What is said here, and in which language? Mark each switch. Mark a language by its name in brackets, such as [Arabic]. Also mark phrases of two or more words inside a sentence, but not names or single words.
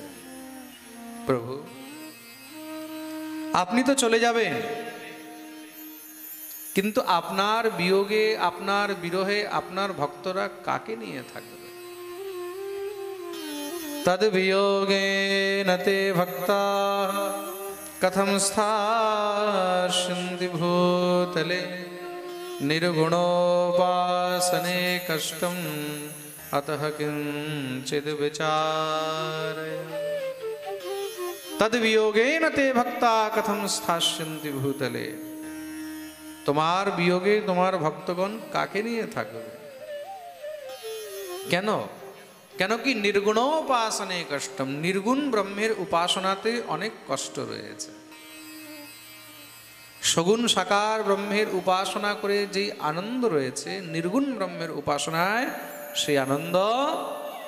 [Bangla] প্রভু, আপনি তো চলে যাবেন, কিন্তু আপনার বিয়োগে, আপনার বিরহে আপনার ভক্তরা কাকে নিয়ে থাকবে? [Sanskrit] তদ বিয়োগে নতে ভক্তা কথম স্থাস্যন্তি ভূতলে নির্গুণোপাসনে কষ্টম अतः किंचिद विचारय तद वियोगेन ते भक्ता कथम स्थास्यन्ति भूतले। [Bangla] তোমার বিয়োগে তোমার ভক্তগণ কাকে নিয়ে থাকবে? কেন? কেন কি [Sanskrit] নির্গুণোপাসনে কষ্টম, [Bangla] নির্গুণ ব্রহ্মের উপাসনাতে অনেক কষ্ট রয়েছে। সগুণ সাকার ব্রহ্মের উপাসনা করে যে আনন্দ রয়েছে, নির্গুণ ব্রহ্মের উপাসনায় সেই আনন্দ নেই।